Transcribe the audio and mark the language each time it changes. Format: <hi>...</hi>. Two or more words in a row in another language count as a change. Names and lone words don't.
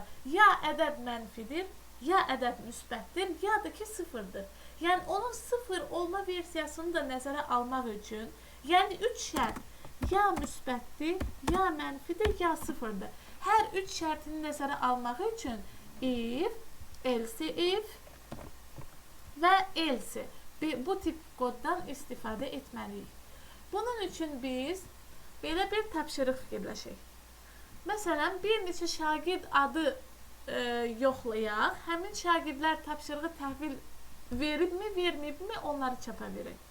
<az>Ya ədəd mənfidir, ya ədəd müsbətdir, ya da ki sıfırdır. Yəni onun sıfır olma versiyasını da nəzərə almaq üçün, yəni 3 şərt ya müsbətdir, ya mənfidir, ya sıfırdır. Hər 3 şərtini nəzərə almaq üçün if,</az> <en>else if</en> <az>və else bu tip koddan istifadə etməliyik. Bunun üçün biz belə bir tapşırıq fikirləşək. Məsələn, bir neçə şagird adı yoxlayaq, həmin şagirdlər tapşırığı təhvil veribmi, verməyibmi, onları çapa verək.</az>